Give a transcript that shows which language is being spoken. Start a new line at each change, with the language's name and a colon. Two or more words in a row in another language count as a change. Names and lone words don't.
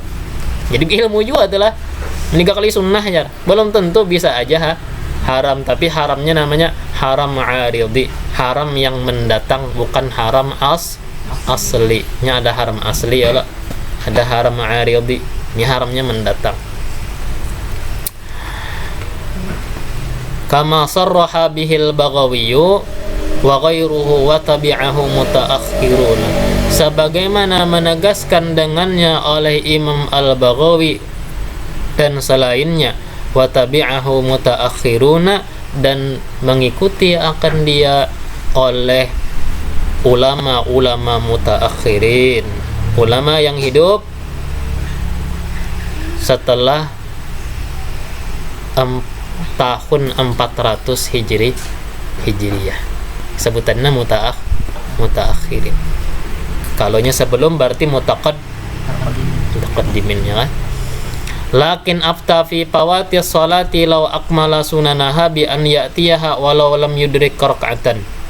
Indonesian: Jadi ilmu juga adalah meniga kali sunnah ya. Belum tentu bisa aja haram, tapi haramnya namanya haram ma'aridi, haram yang mendatang, bukan haram aslinya. Ada haram asli ya, ada haram ma'aridi. Ini haramnya mendatang.
Arabic: كما صرح به البغوي وغيره وتبعه المتأخرون,
Indonesian: sebagaimana menegaskan dengannya oleh Imam Al-Baghawi dan selainnya,
Arabic: وتبعه المتأخرون,
Indonesian: dan mengikuti akan dia oleh ulama-ulama mutaakhirin, ulama yang hidup setelah tahun 400 Hijriyah. Sebutannya mutaakhirin. Kalonya sebelum berarti mutaqaddimin ya kan.
Arabic: لكن أفتى في فوات الصلاة لو أكمل سننها بأن يأتيها ولو لم يدرك ركعة.